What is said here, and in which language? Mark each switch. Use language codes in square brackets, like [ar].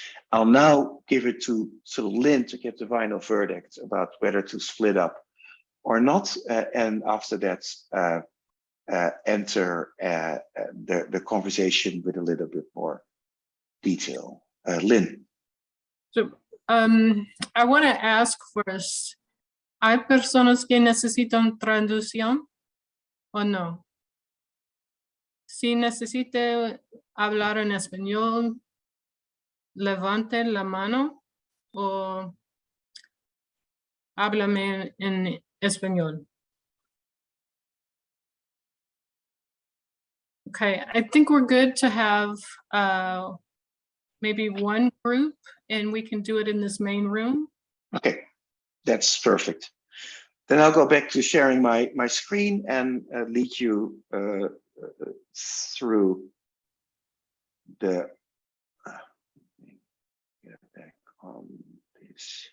[en] I'll now give it to Lynn to give the final verdict about whether to split up or not, and after that enter the conversation with a little bit more detail. Lynn. So I want to ask first, [es] ¿hay personas que necesitan traducción o no? Si necesite hablar en español, levante la mano o háblame en español. [en] Okay, I think we're good to have maybe one group, and we can do it in this main room. Okay, that's perfect. Then I'll go back to sharing my screen and lead you through the get back on this.